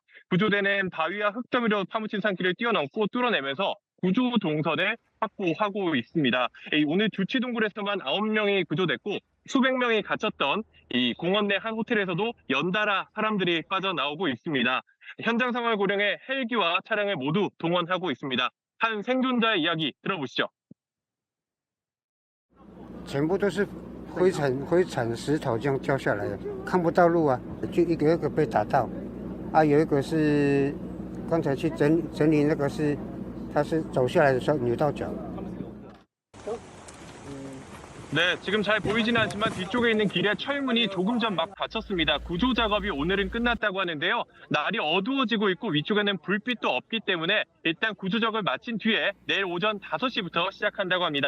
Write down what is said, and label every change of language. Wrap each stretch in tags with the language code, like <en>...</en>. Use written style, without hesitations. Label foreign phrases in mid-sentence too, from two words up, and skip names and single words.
<ko>구조대는 바위와 흙더미로 파묻힌 산길을 뛰어넘고 뚫어내면서 구조 동선을 확보하고 있습니다. 오늘 주치동굴에서만 9명이 구조됐고 수백 명이 갇혔던 이 공원 내 한 호텔에서도 연달아 사람들이 빠져나오고 있습니다. 현장 상황을 고려해 헬기와 차량을 모두 동원하고 있습니다. 한 생존자의 이야기 들어보시죠.</ko> <zh>全部都是灰尘石头这样掉下来的，看不到路啊，就一个一个被打到，啊，有一个是刚才去整理那个是，他是走下来的时候扭到脚。</zh> <ko>네, 지금 잘 보이지는 않지만 뒤쪽에 있는 길에 철문이 조금 전 막 닫혔습니다. 구조 작업이 오늘은 끝났다고 하는데요. 날이 어두워지고 있고 위쪽에는 불빛도 없기 때문에 일단 구조 작업을 마친 뒤에 내일 오전 5시부터 시작한다고 합니다.</ko>